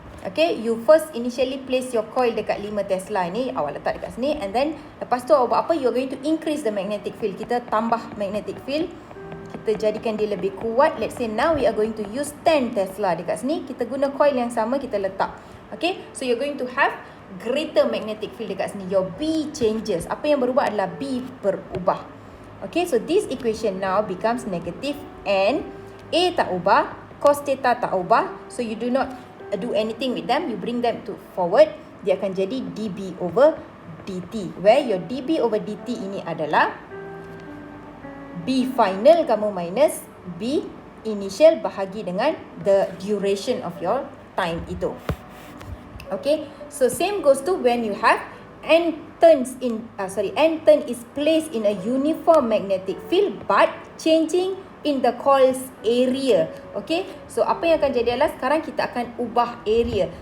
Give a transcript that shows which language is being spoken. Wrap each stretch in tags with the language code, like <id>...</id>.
<ms>Okay,</ms> <en>you first initially place your coil</en> <ms>dekat 5 Tesla ni, awak letak dekat sini,</ms> <en>and then</en> <ms>lepas tu awak buat apa?</ms> <en>You are going to increase the magnetic field.</en> <ms>Kita tambah magnetic field, kita jadikan dia lebih kuat.</ms> <en>Let's say now we are going to use 10 Tesla</en> <ms>dekat sini. Kita guna coil yang sama, kita letak.</ms> <en>Okay, so you're going to have greater magnetic field</en> <ms>dekat sini.</ms> <en>Your B changes.</en> <ms>Apa yang berubah adalah B berubah.</ms> <en>Okay, so this equation now becomes negative N.</en> <ms>A tak ubah, cos theta tak ubah.</ms> <en>So you do not do anything with them. You bring them to forward.</en> <ms>Dia akan jadi dB over dt. Where your dB over dt ini adalah B final kamu minus B initial bahagi dengan</ms> <en>the duration of your time</en> <ms>itu.</ms> <en>Okay, so same goes to when you have N turn is placed in a uniform magnetic field but changing in the coil's area.</en> <ms>Okay, so apa yang akan jadi adalah sekarang kita akan ubah area.</ms>